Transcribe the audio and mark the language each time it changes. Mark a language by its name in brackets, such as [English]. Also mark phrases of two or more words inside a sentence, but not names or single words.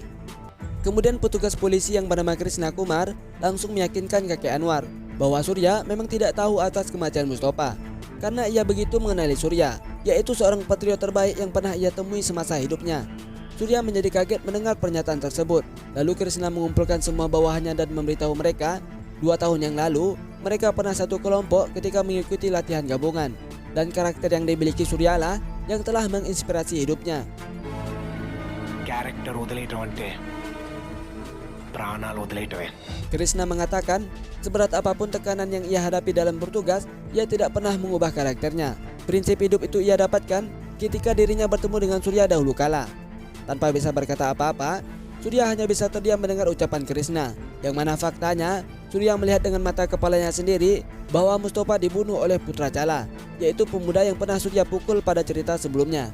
[Indonesian] Kemudian petugas polisi yang bernama Krishna Kumar langsung meyakinkan kakek Anwar bahwa Surya memang tidak tahu atas kematian Mustafa, karena ia begitu mengenali Surya, yaitu seorang patriot terbaik yang pernah ia temui semasa hidupnya. Surya menjadi kaget mendengar pernyataan tersebut. Lalu Krishna mengumpulkan semua bawahannya dan memberitahu mereka 2 tahun yang lalu mereka pernah satu kelompok ketika mengikuti latihan gabungan, dan karakter yang dimiliki Surya lah yang telah menginspirasi hidupnya. [Telugu] క్యారెక్టర్ వదిలేయటం అంటే ప్రాణాలు వదిలేయటమే. [Indonesian] Krishna mengatakan seberat apapun tekanan yang ia hadapi dalam bertugas, ia tidak pernah mengubah karakternya. Prinsip hidup itu ia dapatkan ketika dirinya bertemu dengan Surya dahulu kala. Tanpa bisa berkata apa-apa, Surya hanya bisa terdiam mendengar ucapan Krishna, yang mana faktanya Surya melihat dengan mata kepalanya sendiri bahwa Mustafa dibunuh oleh putra Chala, yaitu pemuda yang pernah Surya pukul pada cerita sebelumnya.